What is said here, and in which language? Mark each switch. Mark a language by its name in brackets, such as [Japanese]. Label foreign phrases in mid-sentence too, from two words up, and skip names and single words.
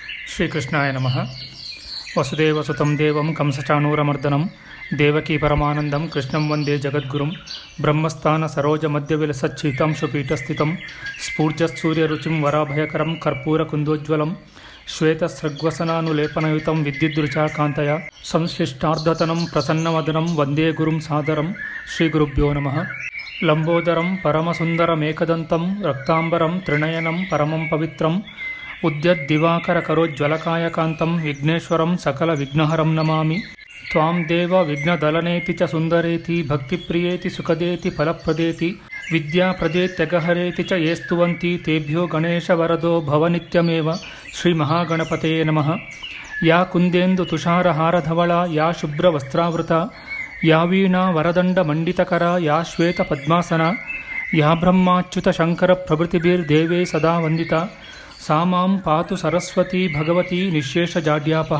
[Sanskrit] ಶ್ರೀಕೃಷ್ಣಾಯ ನಮಃ. ವಸುದೇವಸುತಂ ದೇವಂ ಕಂಸಚಾಣೂರಮರ್ದನಂ ದೇವಕೀ ಪರಮಾನಂದಂ ಕೃಷ್ಣಂ ವಂದೇ ಜಗದ್ಗುರುಂ. ಬ್ರಹ್ಮಸ್ಥಾನ ಸರೋಜ ಮಧ್ಯವಿಲಸಚ್ಛೀತಾಂಶುಪೀಠಸ್ಥಿತಂ ಸ್ಫೂರ್ಜತ್ಸೂರ್ಯರುಚಿಂ ವರಾಭಯಕರಂ ಕರ್ಪೂರ ಕುಂದೋಜ್ವಲಂ ಶ್ವೇತಸೃಗ್ವಸನಾನುಲೇಪನಯುತಂ ವಿದ್ಯುದ್ರುಚಾಕಾಂತಯ ಸಂಶ್ಲಿಷ್ಟಾರ್ಧತನಂ ಪ್ರಸನ್ನವದನಂ ವಂದೇ ಗುರುಂ ಸಾದರಂ. ಶ್ರೀಗುರುಭ್ಯೋ ನಮಃ. ಲಂಬೋದರಂ ಪರಮಸುಂದರಮೇಕದಂತಂ ರಕ್ತಾಂಬರಂ ತ್ರಿನಯನಂ ಪರಮಂ ಪವಿತ್ರಂ ಉದ್ಯದ್ದಿವಾಕರ ಕರೋಜ್ವಲಕಾಯಕಾಂತಂ ವಿಘ್ನೇಶ್ವರಂ ಸಕಲ ವಿಘ್ನಹರಂ ನಮಾಮಿ. ತ್ವಾಂ ದೇವ ವಿಘ್ನದಲನೇತಿ ಚ ಸುಂದರೇತಿ ಭಕ್ತಿಪ್ರಿಯೇತಿ ಸುಖದೇತಿ ಫಲಪ್ರದೇತಿ ವಿದ್ಯಾಪ್ರದೇತ್ಯಗಹರೇತಿ ಚ ಯೇ ಸ್ತುವಂತಿ ತೇಭ್ಯೋ ಗಣೇಶವರದೋ ಭವನಿತ್ಯಮೇವ. ಶ್ರೀಮಹಾಗಣಪತಯೇ ನಮಃ. ಯಾ ಕುಂದೇಂದು ತುಷಾರಹಾರಧವಳ ಯಾ ಶುಭ್ರವಸ್ತ್ರಾವೃತ ಯಾ ವೀಣಾ ವರದಂಡ ಮಂಡಿತಕರ ಯಾ ಶ್ವೇತ ಪದ್ಮಾಸನ ಯಾ ಬ್ರಹ್ಮಾಚ್ಯುತ ಶಂಕರ ಪ್ರಭೃತಿಭಿರ್ದೇವೇ ಸದಾ ವಂದಿತ ಸಾ ಮಾಂ ಪಾತು ಸರಸ್ವತಿ ಭಗವತಿ ನಿಶೇಷಜಾಡ್ಯಾಪಃ.